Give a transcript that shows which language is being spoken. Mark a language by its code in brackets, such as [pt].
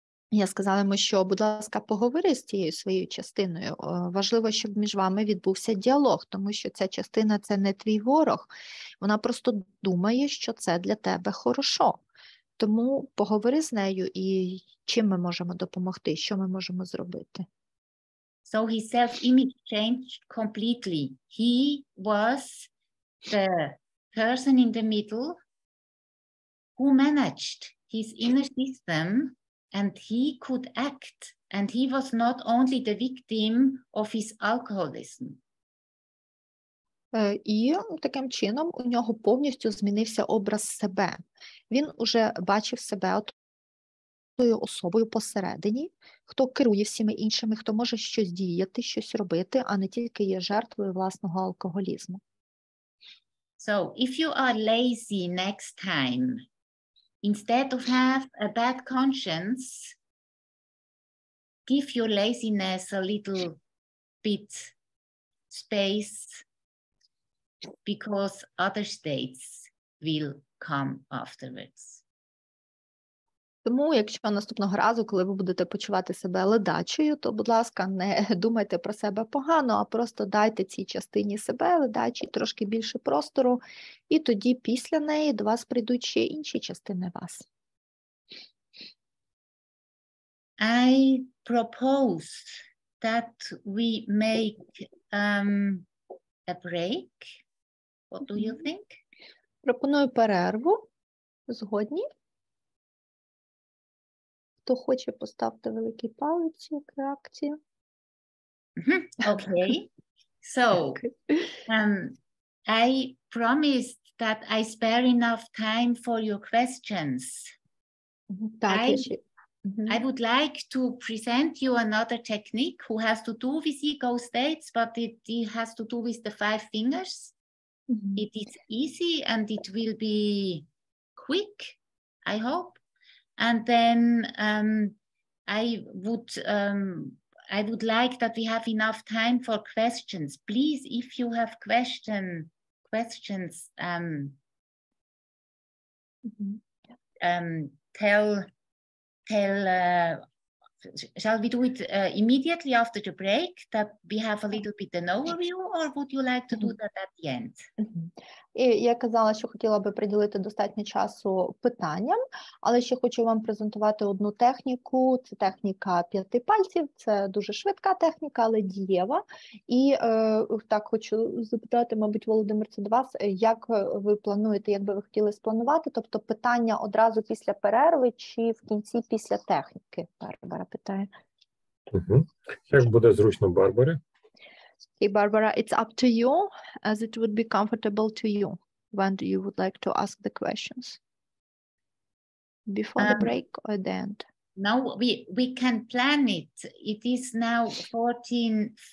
[uk] Я сказала йому, що, будь ласка, поговори з цією своєю частиною. Важливо, щоб між вами відбувся діалог, тому що ця частина – це не твій ворог. Вона просто думає, що це для тебе хорошо. Тому поговори з нею і чим ми можемо допомогти, що ми можемо зробити. [en] So his self-image changed completely. He was the person in the middle who managed his inner system, and he could act, and he was not only the victim of his alcoholism. [uk] І таким чином у нього повністю змінився образ себе. Він уже бачив себе тою особою посередині, хто керує всіми іншими, хто може щось діяти, щось робити, а не тільки є жертвою власного алкоголізму. [en] So, if you are lazy next time, instead of have a bad conscience, give your laziness a little bit space, because other states will come afterwards. [uk] Тому, якщо наступного разу, коли ви будете почувати себе ледачою, то, будь ласка, не думайте про себе погано, а просто дайте цій частині себе, ледачій, трошки більше простору, і тоді після неї до вас прийдуть ще інші частини вас. [en] I propose that we make a break. What do you think? [uk] Пропоную перерву. Згодні? Хто хоче, поставте великий палець як реакцію. [en] Okay. So, I promised that I spare enough time for your questions. [uk] Так, [en] I would like to present you another technique who has to do with ego states, but it has to do with the 5 fingers. It is easy and it will be quick, I hope. And then I would like that we have enough time for questions. Please, if you have questions, shall we do it immediately after the break, that we have a little bit an overview, or would you like to do that at the end? [uk] І я казала, що хотіла би приділити достатньо часу питанням, але ще хочу вам презентувати одну техніку. Це техніка 5 пальців, це дуже швидка техніка, але дієва. І так, хочу запитати, мабуть, Володимир, це до вас, як ви плануєте, як би ви хотіли спланувати, тобто питання одразу після перерви чи в кінці після техніки? Барбара питає. Як буде зручно Барбарі? [en] Okay, Barbara, it's up to you as it would be comfortable to you. When do you would like to ask the questions? Before the break or at the end? No, we can plan it. It is now 14:50.